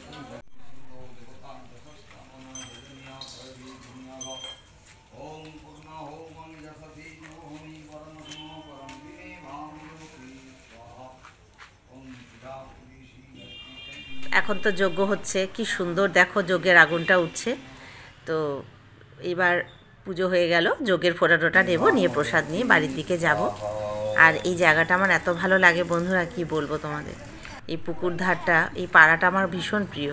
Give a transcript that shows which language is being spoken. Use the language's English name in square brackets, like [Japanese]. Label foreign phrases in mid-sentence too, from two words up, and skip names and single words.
[Sanskrit] ओम पूर्णा होमं यशसी योनि परमो परम विने मामयोति स्वाहा ओम चिरापुरीशी। [Bangla] এখন তো যজ্ঞ হচ্ছে, কি সুন্দর দেখো যজ্ঞের আগুনটা উঠছে। তো এবার পুজো হয়ে গেল, যজ্ঞের ফোঁটা টোটা নেব, নিয়ে প্রসাদ নিয়ে বাড়ির দিকে যাব। আর এই জায়গাটা আমার এত ভালো লাগে বন্ধুরা, কি বলবো তোমাদের। এই পুকুর ধারটা, এই পাড়াটা আমার ভীষণ প্রিয়।